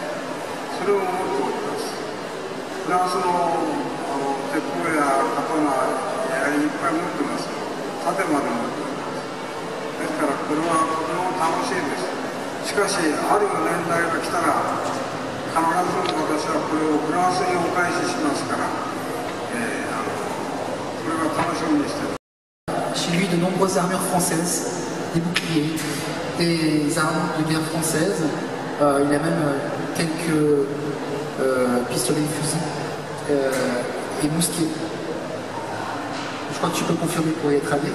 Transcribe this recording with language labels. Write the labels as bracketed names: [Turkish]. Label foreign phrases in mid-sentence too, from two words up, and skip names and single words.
[Japanese] それを持っております。フランスの鉄砲や刀やいっぱい持ってます。盾まで持っております。ですからこれはとても楽しいです。しかしある年代が来たら必ず私はこれをフランスにお返ししますから、これは楽しみにしています。 [French] Chez lui, de nombreuses armures françaises, des boucliers, des armes de guerre françaises. Il a même quelques pistolets et fusils et mousquets. Je crois que tu peux confirmer pour y être allé.